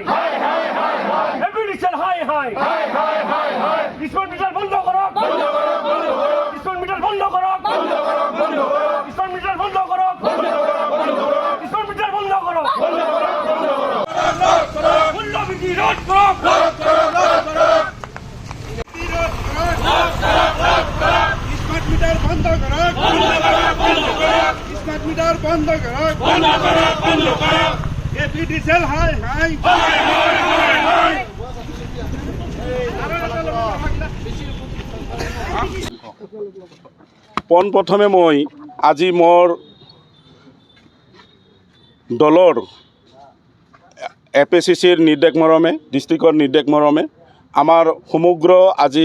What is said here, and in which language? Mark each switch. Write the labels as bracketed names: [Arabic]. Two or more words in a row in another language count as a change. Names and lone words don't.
[Bangla] এপিডিসিএল হাই হাই [English] smart meter [Bangla] বন্ধ করো [English] smart meter [Bangla] বন্ধ করো [English] smart meter [Bangla] বন্ধ করো [English] smart meter [Bangla] বন্ধ করো মূল্য বৃদ্ধি রোধ করো [English] smart meter [Bangla] বন্ধ করো [English] smart meter [Bangla] বন্ধ করো এপিডিসিএল হাই হাই [Assamese] পোনপ্ৰথমে মই আজি মোৰ দলৰ APCCৰ নিৰ্দেশ মৰমে ডিষ্ট্ৰিক্টৰ নিৰ্দেশ মৰমে আমাৰ সমগ্ৰ আজি